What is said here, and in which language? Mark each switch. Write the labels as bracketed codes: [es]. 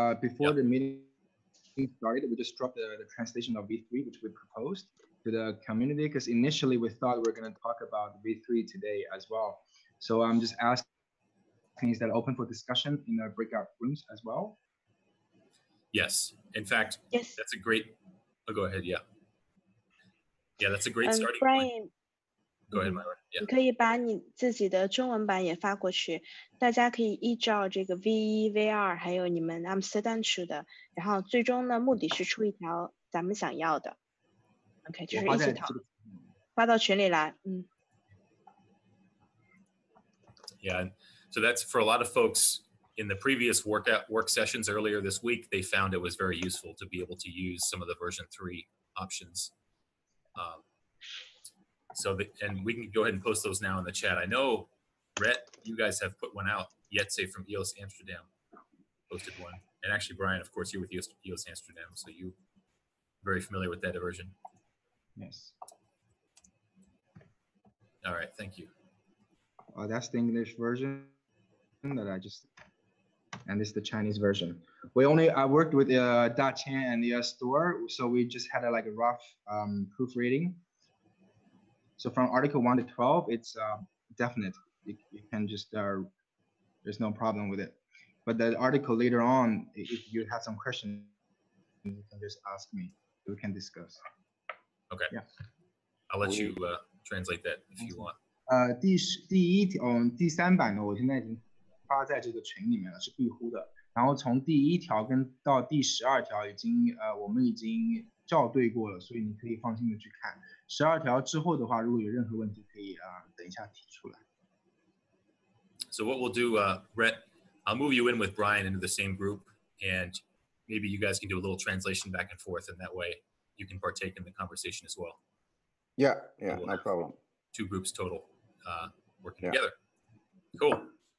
[en] Before the meeting started, we just dropped the translation of V3, which we proposed to the community, because initially we thought we were going to talk about V3 today as well. So I'm just asking, is that open for discussion in the breakout rooms as well? Yes. In fact, Yes. that's a great... Oh, go ahead. Yeah. Yeah, that's a great starting Brian, point. Go ahead, Myra. Yeah. [zh] 你可以把你自己的中文版也发过去，大家可以依照这个 V1、V2，还有你们 Amsterdam 区的，然后最终呢，目的是出一条咱们想要的。 OK， 就是一起讨论，发到群里来。 [en] Yeah, so that's for a lot of folks in the previous work sessions earlier this week, they found it was very useful to be able to use some of the version 3 options. And we can go ahead and post those now in the chat. I know, Rhett, you guys have put one out, Jetse from EOS Amsterdam posted one. And actually, Brian, of course, you're with EOS Amsterdam, so you're very familiar with that version. Yes. All right, thank you. That's the English version that I just, and this is the Chinese version. I worked with Da Qian and the store, so we just had a rough proofreading. So from Article 1 to 12, it's definite. You can just, there's no problem with it. But the article later on, if you have some questions, you can just ask me. We can discuss. Okay. Yeah. I'll let you translate that if you want. [zh] 第3版呢，我现在已经发在这个群里面了，是壁呼的。然后从第1条到第12条我们已经校对过了，所以你可以放心的去看。 12条之后的话，如果有任何问题，可以等一下提出来。 [en] So what we'll do, Rhett, I'll move you in with Brian into the same group, and maybe you guys can do a little translation back and forth, and that way you can partake in the conversation as well. Yeah, no problem. 2 groups total working together. Cool.